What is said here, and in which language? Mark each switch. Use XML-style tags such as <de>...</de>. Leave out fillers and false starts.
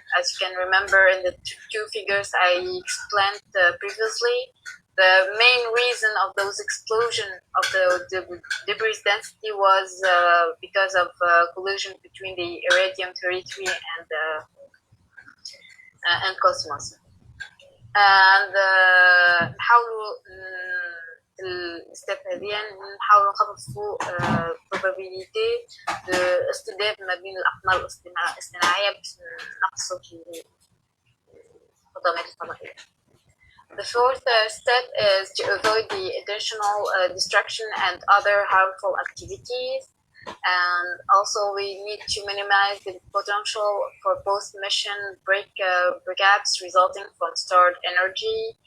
<en>As you can remember in the two figures I explained previously, the main reason of those explosion of the debris density was because of collision between the iridium-33 and cosmos.</en> <ar>And نحاولوا الستيب هذيا نحاولوا نخففوا probability الاصطدام ما بين الأقمار الاصطناعية باش نقصوا في الحطامات الفضائية.</ar> <en>The fourth step is to avoid the additional destruction and other harmful activities. And also we need to minimize the potential for post-mission breakups resulting from stored energy.</en>